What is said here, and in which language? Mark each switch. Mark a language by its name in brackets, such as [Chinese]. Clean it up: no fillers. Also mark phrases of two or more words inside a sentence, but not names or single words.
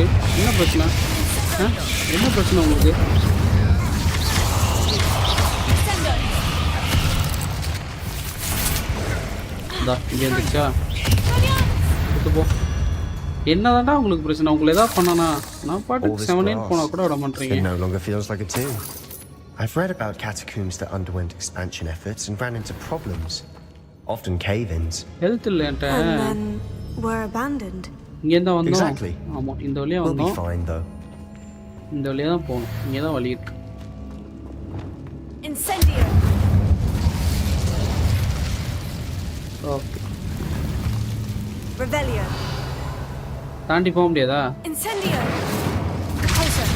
[Tamil] என்ன பிரச்சனை? என்ன பிரச்சனை உங்களுக்கு? இங்கே இருந்துச்சா? எடுத்து போ. என்னதான்டா உங்களுக்கு பிரச்சனை? உங்களுக்கு ஏதாவது பண்ணனா நான் பாட்டுக்கு 7 போனா கூட விட மாட்டீங்க. [English] It no longer feels like a tomb. I've read about catacombs that underwent expansion efforts and ran into problems, often cave-ins. [Tamil] ஹெல்த் இல்லன்ட்ட. [English] And then were abandoned. [Tamil] இங்க இருந்தா வந்தோம். [English] Exactly. [Tamil] ஆமா, இந்த வழியா [English] We'll [Tamil] வந்தோம். [English] be fine though. [Tamil] இந்த வழியா தான் போணும். இங்க தான் வழி இருக்கு. [English] Incendio. [Tamil] ஓகே. [English] Revelio. [Tamil] தாண்டி போக முடியாதா? [English] Incendio. Closer.